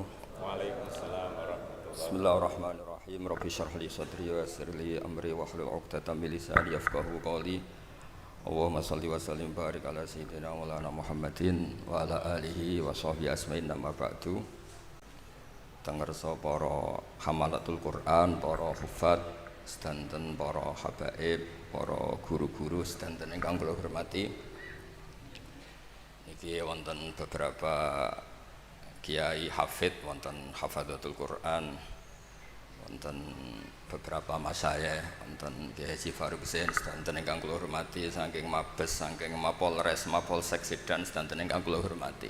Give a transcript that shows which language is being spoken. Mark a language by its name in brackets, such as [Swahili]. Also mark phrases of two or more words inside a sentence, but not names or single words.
[Arabic] وعليكم السلام ورحمة الله بسم الله الرحمن الرحيم. رب اشرح لي صدري ويسر لي أمري واحلل عقدة من لساني يفقهوا قولي. اللهم صل وسلم بارك على سيدنا مولانا محمد وعلى آله وصحبه أجمعين أما بعد. [Javanese] Tengersa para [Arabic] حملة القرآن, [Javanese] para hufad, sedanten para habaib, para guru-guru sedanten ingkang kula hormati. Niki wonten beberapa kiai hafid, wonten [Arabic] حفظة القرآن, [Javanese] wonten beberapa masayikh, wonten Kiai Haji Faruk Zain sedanten ingkang kula hormati, saking Mabes, saking Mapolres, Mapolsek Sedan sedanten ingkang kula hormati.